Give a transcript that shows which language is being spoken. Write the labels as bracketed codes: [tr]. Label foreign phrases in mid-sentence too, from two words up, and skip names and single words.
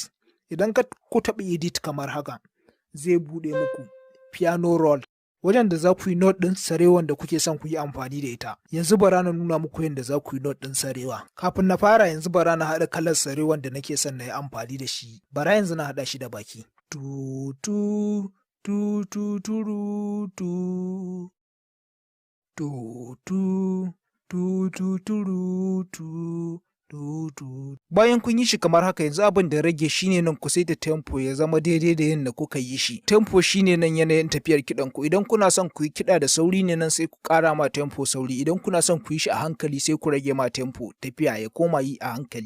[ha] Idan ku taɓi edit kamar haka, zai buɗe muku [en] piano roll. [ha] Wajen da za ku yi note ɗin sarewan da kuke son ku yi amfani da ita. Yanzu bara na nuna muku yadda za ku yi note ɗin sarewa. Kafin na fara yanzu bara na haɗa kalar sarewan da nake son na yi amfani da shi. Bara yanzu na haɗa shi da baki. Tu tu tu tu turu tu tu tu tu tu turu tu. Bayan kun yi shi kamar haka yanzu abin da rage shine nan ku saita tempo ya zama daidai da yadda kuka yi shi. Tempo shine nan yanayin tafiyar kiɗan ku. Idan kuna son ku yi kiɗa da sauri ne nan sai ku ƙara ma tempo sauri. Idan kuna son ku yi shi a hankali sai ku rage ma tempo tafiya ya koma yi a hankali.